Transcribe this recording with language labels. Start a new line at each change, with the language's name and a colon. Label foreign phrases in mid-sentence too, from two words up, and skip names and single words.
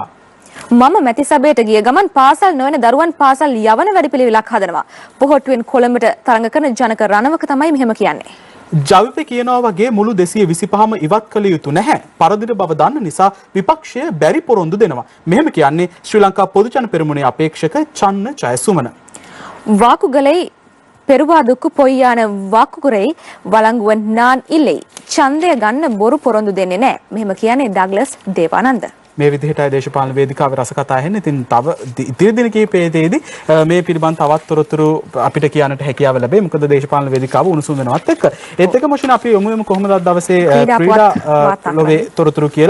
Sinhala: මම මැති සභයට ගිය ගමන් පාසල් නොවන දරුවන් පාසල් යවන වැඩපිළිවෙලක් හදනවා. පොහොට්ටුවෙන් කොළඹට තරඟ කරන ජනක රණවක තමයි මෙහෙම කියන්නේ. ජවිපේ කියනවා වගේ මුළු 225ම ඉවත් කළ යුතු නැහැ. පරදින බව දන්න නිසා විපක්ෂය බැරි පොරොන්දු දෙනවා. මෙහෙම කියන්නේ ශ්‍රී ලංකා පොදු ජන පෙරමුණේ අපේක්ෂක චන්න ජයසුමන.
Tamil: வாக்குகளை பெருவாதக்கூ பொய்யான வாக்குறை வழங்குவ நான் இல்லி
Sinhala: ඡන්දය ගන්න බොරු පොරොන්දු දෙන්නේ නැහැ. මෙහෙම කියන්නේ ඩග්ලස් දේවානන්ද. මේ විදිහටයි දේශපාලන වේදිකාවේ රස කතා ඇහෙන්නේ. ඉතින් තව ඉදිරි දින කිහිපයේදී මේ පිළිබඳ තවත් තොරතුරු අපිට කියන්නට හැකියාව ලැබෙයි. මොකද දේශපාලන වේදිකාව උණුසුම් වෙනවත් එක්ක. ඒත් එක්ක මොෂින අපි යමු කොහොමද අද දවසේ ක්‍රීඩා ලෝකයේ තොරතුරු කියලා.